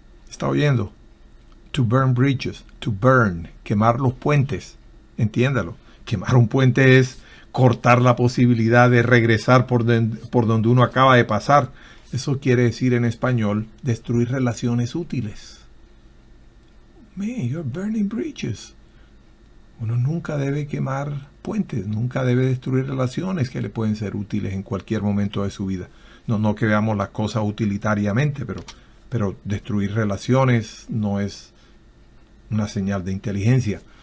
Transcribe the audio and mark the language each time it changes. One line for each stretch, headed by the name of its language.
Spanish: ¿Está oyendo?
English: To burn bridges. To burn.
Spanish: Quemar los puentes. Entiéndalo. Quemar un puente es cortar la posibilidad de regresar por donde uno acaba de pasar. Eso quiere decir en español destruir relaciones útiles.
English: Man, you're burning bridges.
Spanish: Uno nunca debe quemar puentes, nunca debe destruir relaciones que le pueden ser útiles en cualquier momento de su vida. No que veamos las cosas utilitariamente, pero destruir relaciones no es una señal de inteligencia.